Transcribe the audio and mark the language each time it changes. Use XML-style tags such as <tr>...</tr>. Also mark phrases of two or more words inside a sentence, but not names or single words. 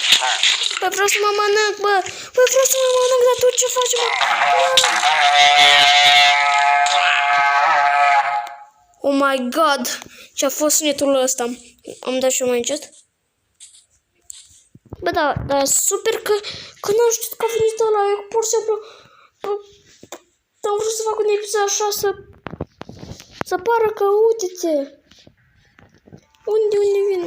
<ro>Bă, vreau să mă mănânc, bă. Bă, vreau să mă mănânc, dar tu ce faci, mă?</ro> <en>Oh my god.</en> <ro>Ce-a fost sunetul ăsta? Am dat și eu mai încet. Bă, da, super că n-am știut că a venit ăla. Eu pur și simplu am vrut să fac un episod așa să pară că uite-te. Unde vine?</ro>